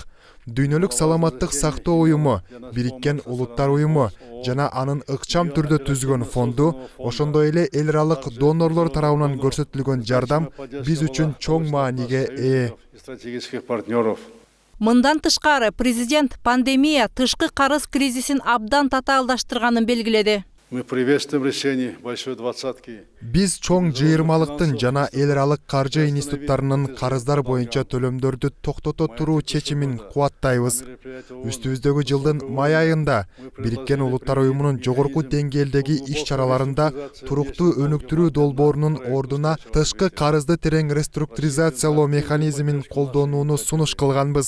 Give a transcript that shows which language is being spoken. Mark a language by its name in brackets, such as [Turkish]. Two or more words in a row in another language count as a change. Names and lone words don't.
[Kyrgyz] Дүйнөлүк саламаттык сактоо уюму, Бириккен Улуттар Уюму жана анын ыкчам түрдө түзгөн фонду, ошондой эле эл аралык донорлор тарабынан көрсөтүлгөн жардам биз үчүн чоң мааниге ээ. Мындан тышкары президент пандемия тышкы карыз кризисин абдан татаалдаштырганын белгиледи. [Russian] Мы приветствуем решение большой двадцатки. [Kyrgyz] Биз чоң жыйырмалыктын жана эл аралык каржы институттарынын карыздар боюнча төлөмдөрдү токтото туруу чечимин кубаттайбыз. Үстүбүздөгү жылдын май айында Бириккен Улуттар Уюмунун жогорку деңгээлдеги иш-чараларында туруктуу өнүктүрүү долбоорунун ордуна тышкы карызды терең реструктуризациялоо механизмин колдонууну сунуш кылганбыз.